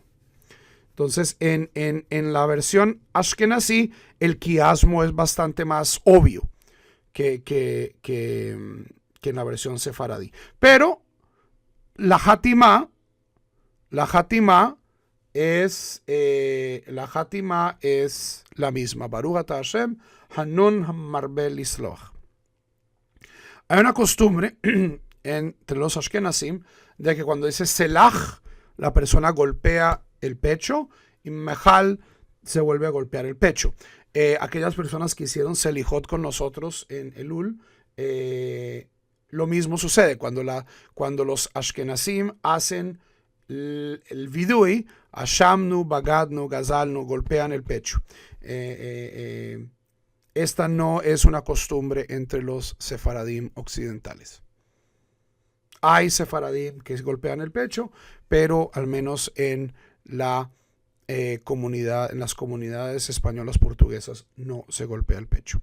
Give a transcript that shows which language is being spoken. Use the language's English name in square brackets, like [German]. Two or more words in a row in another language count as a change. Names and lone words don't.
[Spanish] Entonces, en la versión ashkenazí, el quiasmo es bastante más obvio que en la versión sefaradí. Pero la hatimá es la misma. [Hebrew] ברוך אתה השם, חנון המרבה לסלוח. [Spanish] Hay una costumbre entre los ashkenazim de que cuando dice selach, la persona golpea el pecho, y mejal se vuelve a golpear el pecho. Aquellas personas que hicieron selijot con nosotros en Elul, lo mismo sucede cuando los ashkenazim hacen el vidui, [Hebrew] אשמנו, בגדנו, גזלנו, [Spanish] golpean el pecho. Esta no es una costumbre entre los sefaradim occidentales. Hay sefaradim que golpean el pecho, pero al menos en la comunidad, en las comunidades españolas portuguesas, no se golpea el pecho.